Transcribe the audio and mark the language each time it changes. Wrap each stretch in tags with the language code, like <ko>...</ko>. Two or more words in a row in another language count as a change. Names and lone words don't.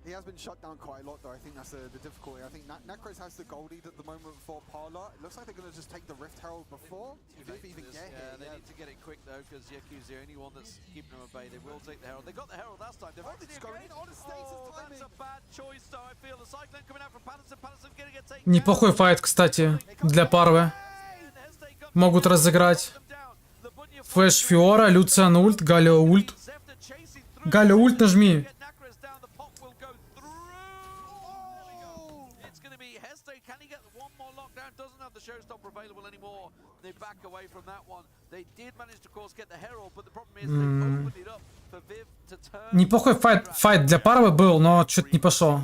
<en>He has been shut down quite a lot, though. I think that's the difficulty. I think Necros has the gold lead at the moment for Parla. It looks like they're going to just take the Rift Herald before Viv even get here. They need to get it quick, though, because Yeku's the only one that's keeping them at bay. They will take the Herald. They got the Herald last time. They've it's going in on a status timing. That's a bad choice, though. I feel the Cyclone coming out from Patterson. Patterson going to get taken.</en> <ru>Неплохой файт, кстати, для Парвы. Могут разыграть. Флэш Фиора, Люциан ульт, Галио ульт. Галио ульт нажми. Неплохой файт для Парвы был, но что-то не пошло.</ru>